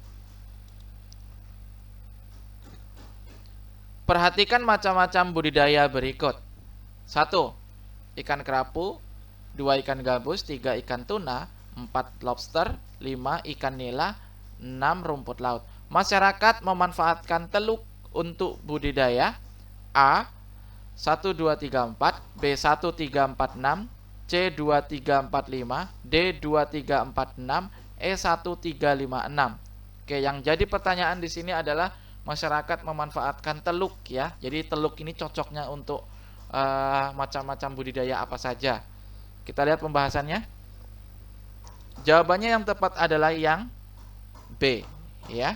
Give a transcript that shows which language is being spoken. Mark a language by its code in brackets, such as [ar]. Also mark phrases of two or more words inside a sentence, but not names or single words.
[id] Perhatikan macam-macam budidaya berikut. 1. Ikan kerapu. 2. Ikan gabus. 3. Ikan tuna. 4. Lobster. 5. Ikan nila. 6. Rumput laut. Masyarakat memanfaatkan teluk untuk budidaya A. 1, 2, 3, 4. B. 1, 3, 4, 6. C. 2, 3, 4, 5. D. 2, 3, 4, 6. E. 1, 3, 5, 6. Oke, yang jadi pertanyaan di sini adalah masyarakat memanfaatkan teluk, ya. Jadi teluk ini cocoknya untuk macam-macam budidaya apa saja. Kita lihat pembahasannya. Jawabannya yang tepat adalah yang B, ya.